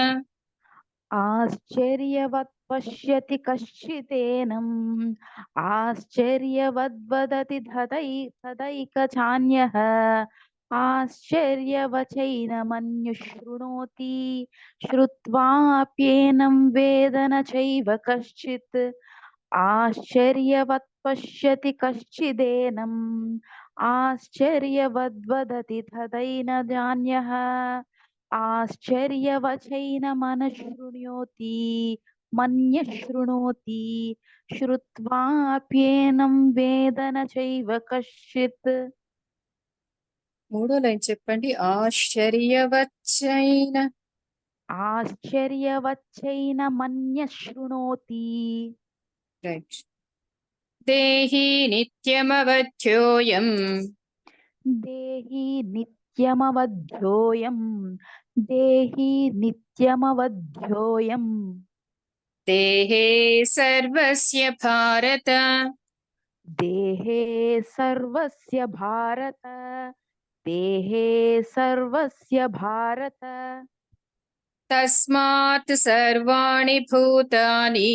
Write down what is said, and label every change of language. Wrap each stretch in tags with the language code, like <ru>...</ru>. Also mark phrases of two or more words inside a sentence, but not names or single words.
<sa>आश्चर्यवत् पश्यति कश्चिदेनम् आश्चर्यवद्वदति तदैकचान्यः आश्चर्यवचैनमन्युः शृणोति श्रुत्वाप्येनं वेद न चैव कश्चित् आश्चर्यवत् पश्यति कश्चिदेनम् आश्चर्यवद्वदति तदैनजान्यः आश्चर्यवचैनमनशृणोति मन्यः शृणोति श्रुत्वाप्येनं वेद न चैव कश्चित्</sa> <te>మూడో లైన్ చెప్పండి</te> <sa>ఆశ్చర్యవచ్చైనమన్యः శృణోతి రైట్ దేహి నిత్యమవధ్యోయం దేహి నిత్యమవధ్యోయం దేహి నిత్యమవధ్యోయం దేహే సర్వస్య భారత దేహే సర్వస్య భారత దేహే సర్వస్య భారత తస్మాత్ సర్వాణి భూతాని</sa>